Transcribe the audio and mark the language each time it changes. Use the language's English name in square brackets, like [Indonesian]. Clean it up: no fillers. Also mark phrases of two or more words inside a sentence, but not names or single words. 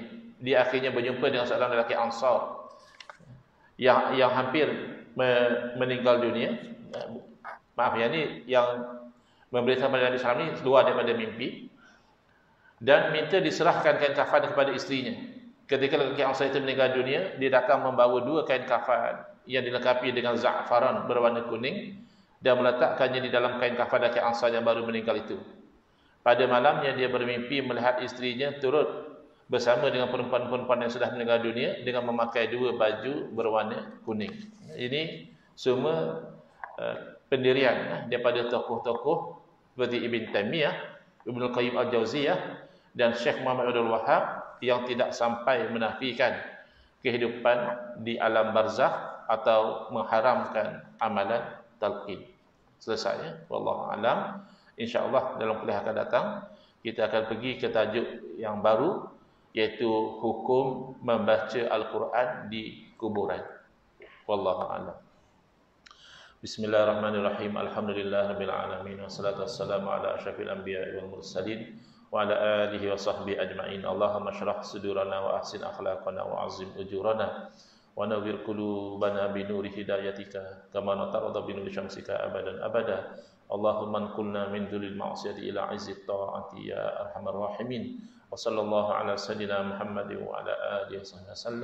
[Malay] Dia akhirnya berjumpa dengan seorang lelaki Ansar yang hampir meninggal dunia. Maaf, yang memberitahu kepada Nabi SAW ini keluar daripada mimpi dan minta diserahkan kain kafan kepada isterinya. Ketika lelaki Ansar itu meninggal dunia, dia datang membawa 2 kain kafan yang dilengkapi dengan za'faran berwarna kuning dan meletakkannya di dalam kain kafan lelaki Ansar yang baru meninggal itu. Pada malamnya dia bermimpi melihat isterinya turut bersama dengan perempuan-perempuan yang sudah meninggal dunia dengan memakai 2 baju berwarna kuning. Ini semua pendirian daripada tokoh-tokoh seperti Ibn Taimiyah, Ibnu Qayyim Al-Jauziyah dan Syekh Muhammad Abdul Wahhab yang tidak sampai menafikan kehidupan di alam barzakh atau mengharamkan amalan talqin. Selesai ya. [Arabic] والله أعلم. [Malay] InsyaAllah dalam kuliah akan datang kita akan pergi ke tajuk yang baru, iaitu hukum membaca Al-Quran di kuburan. [Arabic] والله أعلم. بسم الله الرحمن الرحيم. الحمد لله رب العالمين والصلاة والسلام على أشرف الأنبياء والمرسلين وعلى آله وصحبه أجمعين. اللهم اشرح صدورنا وأحسن أخلاقنا وعظم أجورنا ونور قلوبنا بنور هدايتك كما نطرد بنور شمسك أبدا أبدا. اللهم انقلنا من ذل المعصية إلى عز الطاعة يا أرحم الراحمين. وصلى الله على سيدنا محمد وعلى آله وسلم.